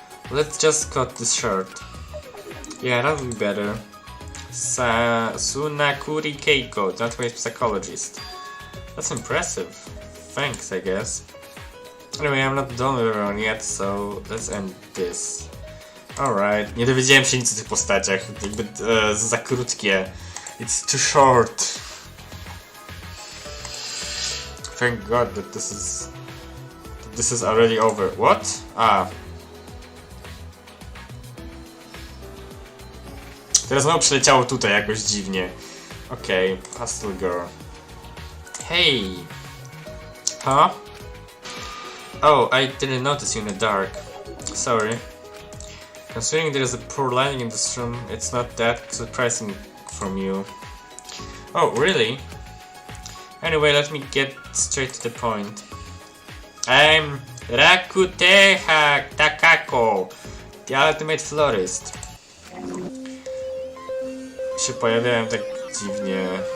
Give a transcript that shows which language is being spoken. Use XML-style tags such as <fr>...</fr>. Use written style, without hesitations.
<en>Let's just cut this short. Yeah, that'll be better. Sunakuri Keiko, the ultimate psychologist. That's impressive. Thanks, I guess. Anyway, I'm not done with everyone yet, so let's end this.</en> <pl>Alright, nie dowiedziałem się nic o tych postaciach, jakby za krótkie.</pl> <en>It's too short. thank God that this is already over. What? Ah.</en> <pl>Teraz znowu przyleciało tutaj jakoś dziwnie.</pl> <en>Okay, pastel girl. Hey! Huh? Oh, I didn't notice you in the dark. Sorry. Considering there is a poor lighting in this room, it's not that surprising from you. Oh, really? Anyway, let me get straight to the point. I'm Rakuteha Takako, the ultimate florist.</en> <pl>Się pojawiałem tak dziwnie.</pl>